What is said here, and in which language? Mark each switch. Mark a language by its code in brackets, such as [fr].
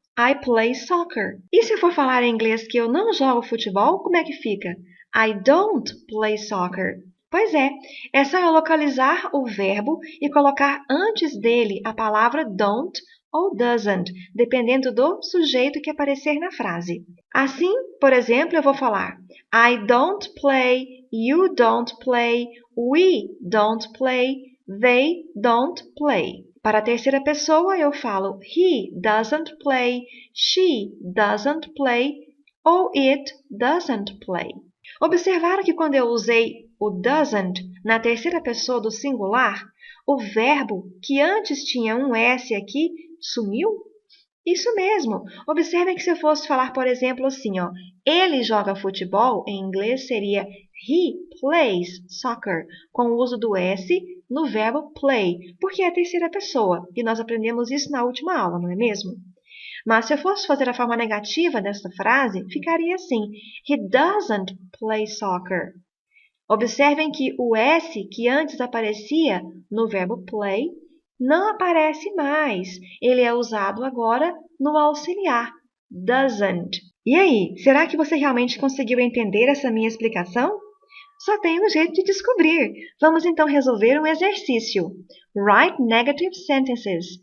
[en] I play soccer. [pt] E se eu for falar em inglês que eu não jogo futebol, como é que fica? [en] I don't play soccer. [pt] Pois é só eu localizar o verbo e colocar antes dele a palavra don't ou doesn't, dependendo do sujeito que aparecer na frase. Assim, por exemplo, eu vou falar [en] I don't play, you don't play, we don't play, they don't play. [pt] Para a terceira pessoa, eu falo [en] he doesn't play, she doesn't play ou it doesn't play. [pt] Observaram que quando eu usei o doesn't na terceira pessoa do singular, o verbo que antes tinha um S aqui sumiu? Isso mesmo. Observem que se eu fosse falar, por exemplo, assim, ó, ele joga futebol, em inglês seria [en] he plays soccer, [pt] com o uso do S no verbo play, porque é a terceira pessoa, e nós aprendemos isso na última aula, não é mesmo? Mas se eu fosse fazer a forma negativa dessa frase, ficaria assim, [en] he doesn't play soccer. [pt] Observem que o S que antes aparecia no verbo play não aparece mais. Ele é usado agora no auxiliar, doesn't. E aí, será que você realmente conseguiu entender essa minha explicação? Só tem um jeito de descobrir. Vamos então resolver um exercício. [en] Write negative sentences.